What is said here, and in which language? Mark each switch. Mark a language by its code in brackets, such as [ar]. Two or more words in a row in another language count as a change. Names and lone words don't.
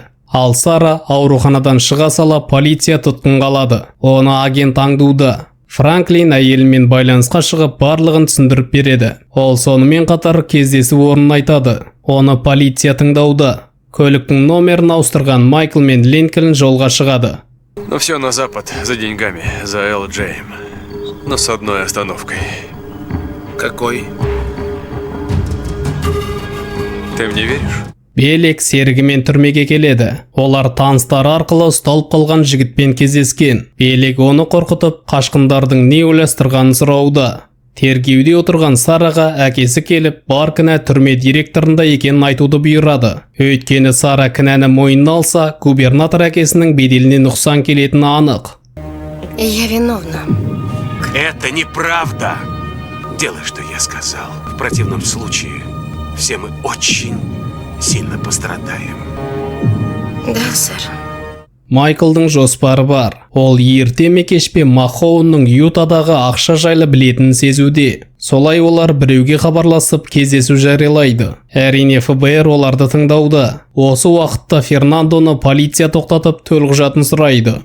[kk] Ал Сара ауруханадан шыға сала полиция тұтқынға алады. Оны агент аңдуда. Франклин әйелімен байланысқа шығып барлығын түсіндіріп береді. Ол сонымен қатар кездесу орнын айтады. Оны полиция тыңдауда. Көліктің номерін ауыстырған Майкл мен Линкольн жолға шығады. [ru] Но все на запад, за деньгами, за LJ. Но с одной остановкой. Какой? Ты мне веришь? [kk] Белек серігімен түрмеге келеді. Олар таныстары арқылы ұсталып қалған жігітпен кездескен. Белек оны қорқытып, қашқындардың не ойластырғанын сұрауда. Тергеуде отырған Сараға әкесі келіп, бар кінә түрме директорында екенін айтуды бұйырады. Өйткені Сара кінәні мойнына алса, губернатор әкесінің беделіне нұқсан келетіні анық. [ru] Я виновна. Это неправда. Делай, что я сказал. В противном случае все мы очень сильно пострадаем. Да, сэр. [kk] Майклдың жоспары бар. Ол ерте ме кеш пе Махоунның Ютадағы ақша жайлы білетінін сезуде. Солай олар біреуге хабарласып кездесу жариялайды. Әрине ФБР оларды тыңдауда. Осы уақытта Фернандоны полиция тоқтатып төлқұжатын сұрайды.